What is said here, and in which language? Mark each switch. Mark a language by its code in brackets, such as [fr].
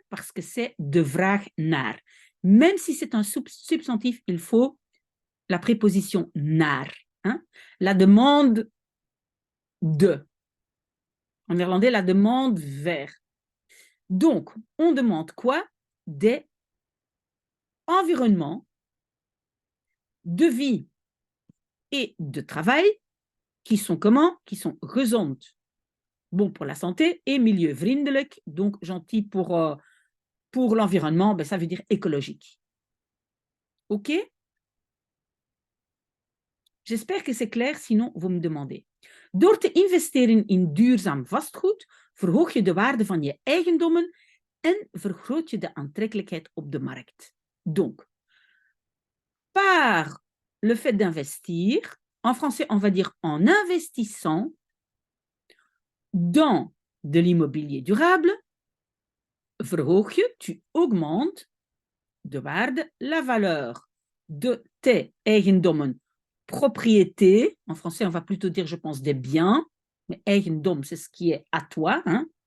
[fr] Parce que c'est de [nl] vraag naar. [fr] Même si c'est un substantif, il faut la préposition naar. Hein? La demande de. En néerlandais, la demande vers. Donc, on demande quoi? Des environnements de vie et de travail qui sont comment? Qui sont gezond, bon pour la santé, et milieuvriendelijk, donc gentil pour l'environnement, ben ça veut dire écologique. OK? J'espère que c'est clair, sinon vous me demandez. [nl] Door te investeren in duurzaam vastgoed verhoog je de waarde van je eigendommen en vergroot je de aantrekkelijkheid op de markt. [fr] Donc, par le fait d'investir, en français on va dire en investissant dans de l'immobilier durable, [nl] verhoog je, [fr] tu augmentes [nl] de waarde, [fr] la valeur de tes eigendommen, propriétés, en français on va plutôt dire je pense des biens, mais eigendom c'est ce qui est à toi, hein?